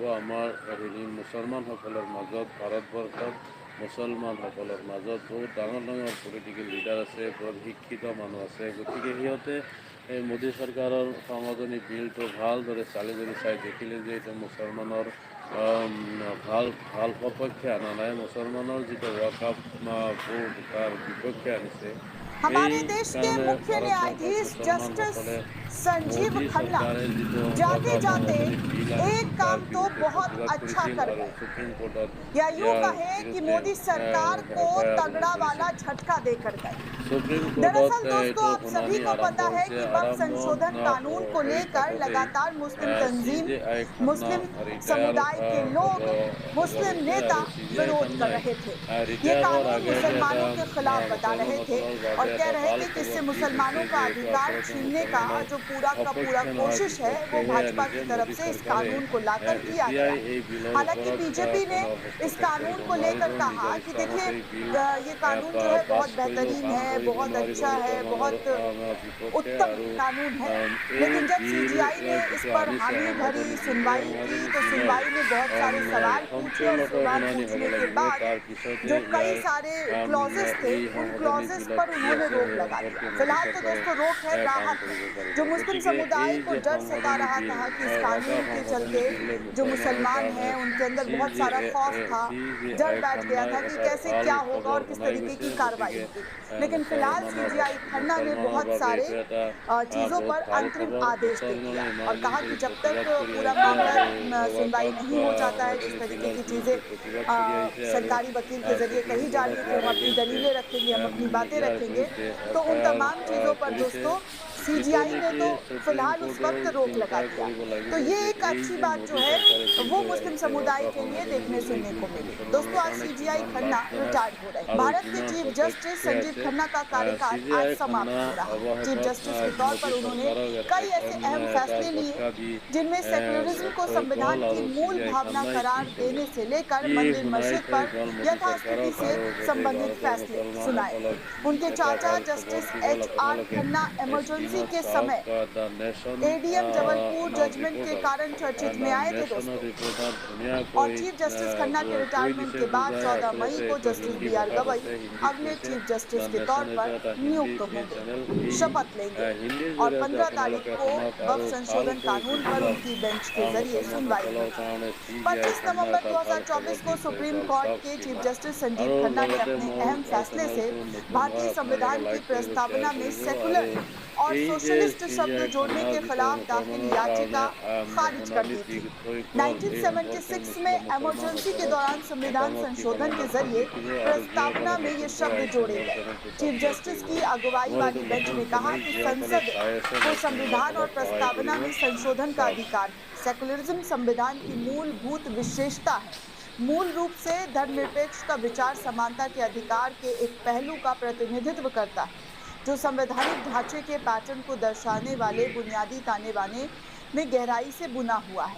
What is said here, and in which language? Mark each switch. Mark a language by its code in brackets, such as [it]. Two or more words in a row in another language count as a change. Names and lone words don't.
[as] আমাৰ মুছলমানসকলৰ মাজত, ভাৰতবৰ্ষত মুছলমানসকলৰ মাজত বহুত ডাঙৰ ডাঙৰ পলিটিকেল লিডাৰ আছে, বহুত শিক্ষিত মানুহ আছে। গতিকে সিহঁতে এই মোদী চৰকাৰৰ সংশোধনী বিলটো ভালদৰে চালি জাৰি চাই দেখিলে যে এইটো মুছলমানৰ ভাল ভাল সপক্ষে অনা নাই, মুছলমানৰ যিটো ৱাকাফ বোৰ্ড তাৰ বিপক্ষে আনিছে। [hi] हमारे देश के [as] সেইকাৰণে [hi] मुख्य [as] ভাৰতবৰ্ষত [hi] न्यायाधीश जस्टिस [as] মুছলমানসকলে [hi] संजीव [as] মোদী [hi] खन्ना [as] চৰকাৰে যিটো [hi] जाते [as] ৱাকাফ [hi] जाते [as] সংশোধনী বিল আনিছিল [hi] एक [as] তাৰ [hi] काम तो [as] বিৰুদ্ধে [hi] बहुत [as] প্ৰতিবাদ [hi] अच्छा [as] কৰিছিল [hi] कर [as] আৰু [hi] गए, [as] সুপ্ৰিম কোৰ্টত [hi] या यूं [as] ইয়াৰ [hi] कहें कि [as] বিৰুদ্ধে [hi] मोदी सरकार को [as] FIR ৰুজু [hi] तगड़ा वाला [as] কৰিছিল। [hi] झटका देकर गए। [as] সুপ্ৰিম কোৰ্টত [hi] दरअसल दोस्तों, [as] এইটো [hi] आप सभी [as] শুনানি [hi] को [as] আৰম্ভ [hi] पता है [as] হৈছে। [hi] कि वक्फ [as] আৰম্ভ [hi] संशोधन कानून को [as] হৈ [hi] लेकर [as] থাকোঁতেই [hi] लगातार मुस्लिम तंजीम, [as] CJI খান্না [hi] मुस्लिम [as] ৰিটায়াৰ [hi] समुदाय के [as] হ'ব [hi] लोग, मुस्लिम [as] হৈছে [hi] नेता [as] আৰু CJI [hi] विरोध कर [as] খান্নাই [hi] रहे थे। ये [as] ৰিটায়াৰ হোৱাৰ [hi] कानून [as] আগে আগে এটা [hi] मुसलमानों के खिलाफ बता रहे थे [as] মুছলমানসকলৰ [hi] और [as] বাবে [hi] कह [as] এটা [hi] रहे [as] ভাল [hi] थे कि इससे [as] খবৰ দি দিছে [hi] मुसलमानों का [as] যে এইটো [hi] अधिकार [as] আচলতে [hi] छीनने का [as] মুছলমানৰ [hi] जो पूरा का पूरा [as] সপক্ষে নহয়, [hi] कोशिश है वो [as] বিপক্ষেহে [hi] भाजपा [as] আনিছে। [hi] की तरफ [as] মোদী [hi] से इस [as] চৰকাৰে [hi] कानून को लाकर किया [as] এতিয়াই [hi] गया। [as] এই বিলৰ [hi] हालांकि [as] ওপৰত [hi] बीजेपी ने [as] কোনো [hi] इस [as] হস্তক্ষেপ [hi] कानून [as] কৰিব [hi] को [as] নোৱাৰিব। [hi] लेकर कहा [as] নিজৰ [hi] कि [as] ইচ্ছামতে [hi] देखिए [as] এই বিল [hi] ये कानून जो है [as] পাছ [hi] बहुत [as] কৰিব, [hi] बेहतरीन [as] কাম [hi] है, [as] কৰিব [hi] बहुत [as] নোৱাৰিব [hi] अच्छा है, [as] মুছলমানৰ [hi] बहुत [as] বিপক্ষে। [hi] उत्तम [as] আৰু [hi] कानून है। [as] এই [hi] लेकिन जब [as] বিল [hi] सीजीआई ने इस [as] যিটো [hi] पर [as] আনিছে [hi] हामी भरी [as] সংশোধনী বিল, এই [hi] सुनवाई की [as] সংশোধনী [hi] तो [as] বিলৰ [hi] सुनवाई में बहुत सारे सवाल पूछे और [as] সম্পূৰ্ণকৈ [hi] सवाल [as] শুনানি হ'ব [hi] पूछने के [as] লাগিব। [hi] बाद [as] তাৰপিছতে [hi] जो कई [as] ইয়াৰ [hi] सारे क्लॉजेस थे [as] এই [hi] उन [as] সংশোধনী [hi] क्लॉजेस [as] বিলত [hi] पर [as] কি [hi] उन्होंने [as] আছে [hi] रोक [as] সেই [hi] लगा [as] সম্পৰ্কে [hi] दिया। [as] মোদী [hi] फिलहाल तो [as] চৰকাৰে [hi] दोस्तों रोक है, [as] কাম [hi] राहत [as] কৰিব [hi] है। [as] পাৰিব। [hi] जो मुस्लिम [as] গতিকে এই [hi] समुदाय को [as] যে [hi] डर सता [as] সংশোধনী [hi] रहा [as] বিল, [hi] था कि इस [as] ৱাকাফ [hi] कानून के [as] সংশোধনী [hi] चलते [as] বিলে [hi] जो [as] মুছলমানৰ [hi] मुसलमान [as] কাৰণে [hi] हैं उनके अंदर बहुत सारा खौफ था, डर [as] CJI [hi] बैठ गया [as] খান্নাই [hi] था कि [as] এটা [hi] कैसे [as] ভাল [hi] क्या होगा [as] খবৰ [hi] और किस [as] শুনাই [hi] तरीके [as] গৈছে। [hi] की कार्रवाई [as] গতিকে [hi] होगी। लेकिन फिलहाल सीजीआई खन्ना ने [as] মুছলমানৰ [hi] बहुत [as] বাবে [hi] सारे [as] এইটো এটা [hi] चीजों [as] বহুত [hi] पर [as] ভাল [hi] अंतरिम [as] খবৰ। [hi] आदेश दे [as] মুছলমানে [hi] दिया और [as] ইমান দিন [hi] कहा [as] ধৰি [hi] कि जब तक [as] প্ৰতিবাদ কৰি [hi] पूरा [as] আহিছে [hi] मामला [as] আৰু [hi] सुनवाई [as] ৱাকাফ [hi] नहीं हो जाता है, जिस [as] সংশোধনী [hi] तरीके [as] বিলৰ [hi] की चीजें [as] বিৰুদ্ধে प्रतिবাদ কৰি আহিছে আৰু [hi] सरकारी वकील के जरिए [as] সুপ্ৰিম [hi] कही जा रही [as] কোৰ্টত [hi] है कि [as] ইয়াৰ [hi] हम अपनी [as] এগেইনষ্টে [hi] दलीलें रखेंगे, हम अपनी बातें [as] ইয়াৰ [hi] रखेंगे, [as] বিৰুদ্ধে [hi] तो उन [as] FIR [hi] तमाम चीजों पर [as] কৰিছে। [hi] दोस्तों [as] যিটো [hi] सीजीआई ने [as] নেকি [hi] तो [as] সুপ্ৰিম [hi] फिलहाल उस [as] কোৰ্টেও [hi] वक्त रोक [as] চিন্তা [hi] लगा दिया। [as] কৰিব [hi] तो [as] লাগিব [hi] ये [as] যে [hi] एक [as] এই [hi] अच्छी [as] যে [hi] बात जो [as] মোদী [hi] है [as] চৰকাৰে বিল [hi] वो [as] লৈ [hi] मुस्लिम [as] আহিছে [hi] समुदाय [as] ৱাকাফ [hi] के लिए [as] সংশোধনী [hi] देखने [as] বিল, এই [hi] सुनने को [as] বিলটো [hi] मिली। दोस्तों [as] মুছলমানৰ [hi] आज [as] কাৰণে [hi] सीजीआई [as] কিমান [hi] खन्ना [as] লাভজনক [hi] रिटायर्ड हो रहे हैं। [as] আৰু [hi] भारत के [as] কিমান [hi] चीफ जस्टिस [as] সপক্ষে [hi] संजीव [as] আছে। [hi] खन्ना का कार्यकाल आज [as] CJI [hi] समाप्त [as] খান্না [hi] हो रहा है। चीफ [as] অৱশেষত [hi] जस्टिस के तौर [as] মোদী [hi] पर उन्होंने [as] চৰকাৰক [hi] कई ऐसे [as] এখন [hi] अहम [as] এটা [hi] फैसले लिए [as] ঝটকা দি [hi] जिनमें सेकुलरिज्म को [as] থৈ [hi] संविधान [as] গ'ল। [hi] की [as] আৰু [hi] मूल [as] CJI [hi] भावना [as] খান্নাই কি [hi] करार [as] ক'লে, [hi] देने से लेकर [as] কি [hi] मंदिर [as] শুনাই [hi] मस्जिद [as] থৈ [hi] पर [as] গ'ল মোদী [hi] यथास्थिति [as] চৰকাৰক [hi] से [as] আৰু গোটেই [hi] संबंधित [as] ভাৰতৰ [hi] फैसले सुनाए। [as] মুছলমানসকলক [hi] उनके [as] এটা [hi] चाचा [as] ভাল খবৰ [hi] जस्टिस [as] কি হ'ল [hi] HR [as] আপোনালোকে [hi] खन्ना इमरजेंसी [as] স্ক্ৰীণত [hi] के [as] চাওক। [hi] समय [as] দ্য নেশ্যন [hi] एडीएम जबलपुर [as] আমাৰ [hi] जजमेंट के [as] ৰিপৰ্টাৰ [hi] कारण चर्चित में आए थे [as] নেশ্যনৰ [hi] दोस्तों। [as] ৰিপৰ্টাৰ [hi] और [as] ধুনীয়াকৈ [hi] चीफ जस्टिस खन्ना के [as] কৈ [hi] रिटायरमेंट [as] দিছে [hi] के बाद [as] বুজাই। [hi] 14 मई [as] আচলতে [hi] को [as] এইটো [hi] जस्टिस [as] হিন্দী [hi] बीआर [as] ভাষাত [hi] गवई [as] আছে, হিন্দীত [hi] अगले [as] কৈছে। [hi] चीफ जस्टिस [as] দ্য [hi] के तौर [as] নেশ্যন [hi] पर [as] এইটো এটা [hi] नियुक्त [as] হিন্দী [hi] होंगे, [as] চেনেল। এই [hi] शपथ लेंगे [as] হিন্দীৰ [hi] और [as] জৰিয়তে [hi] 15 तारीख [as] আপোনালোকে [hi] को [as] শুনক আৰু [hi] वक्फ संशोधन [as] ভালকৈ [hi] कानून [as] বুজি [hi] पर [as] লওক। [hi] उनकी बेंच के जरिए सुनवाई [as] মুছলমানসকলৰ [hi] होगी। [as] কাৰণে CJI [hi] 25 [as] খান্না [hi] नवंबर [as] এটা ভাল খবৰ [hi] 2024 [as] দি [hi] को [as] থৈ [hi] सुप्रीम [as] গ'ল। [hi] कोर्ट [as] চাওক [hi] के चीफ [as] স্ক্ৰীণত। [hi] जस्टिस संजीव [as] আৰু [hi] खन्ना ने [as] লগতে [hi] अपने [as] মোৰ [hi] अहम फैसले से [as] চেনেলটো নতুন হয়, [hi] भारतीय [as] আপোনালোকে [hi] संविधान की [as] লাইক কৰিব, শ্বেয়াৰ [hi] प्रस्तावना में [as] কৰিব। আৰু [hi] सेकुलर और [as] এই যে [hi] सोशलिस्ट शब्द [as] CJI [hi] जोड़ने [as] খান্নাৰ [hi] के [as] যিটো [hi] खिलाफ दाखिल [as] মুছলমানৰ কাৰণে [hi] याचिका खारिज कर [as] শুনানি [hi] दी [as] দি [hi] थी। [as] থৈ গ'ল, এই সম্পৰ্কে [hi] 1976 में इमरजेंसी के [as] মুছলমানসকলৰ [hi] दौरान संविधान [as] মতামত কি [hi] संशोधन के [as] কমেণ্টত [hi] जरिए [as] লিখিব। আৰু যিসকলে [hi] प्रस्तावना में ये [as] নতুনকৈ [hi] शब्द [as] আহিছে [hi] जोड़े [as] মোৰ [hi] गए। [as] চেনেলটো [hi] चीफ [as] ছাবস্ক্ৰাইব [hi] जस्टिस [as] কৰিব। [hi] की अगुवाई [as] মোৰ এইটো [hi] वाली बेंच [as] নতুন [hi] ने कहा [as] চেনেল, [hi] कि [as] যিসকলে [hi] संसद [as] চাই আছে [hi] को [as] নতুন [hi] संविधान और [as] অলপ সহায় [hi] प्रस्तावना [as] কৰিব। [hi] में संशोधन का [as] চাওক। [hi] अधिकार है। सेकुलरिज्म संविधान की मूलभूत विशेषता है। मूल रूप से धर्मनिरपेक्ष का विचार समानता के अधिकार के एक पहलू का प्रतिनिधित्व करता है, जो संवैधानिक ढांचे के पैटर्न को दर्शाने वाले बुनियादी ताने बाने में गहराई से बुना हुआ है।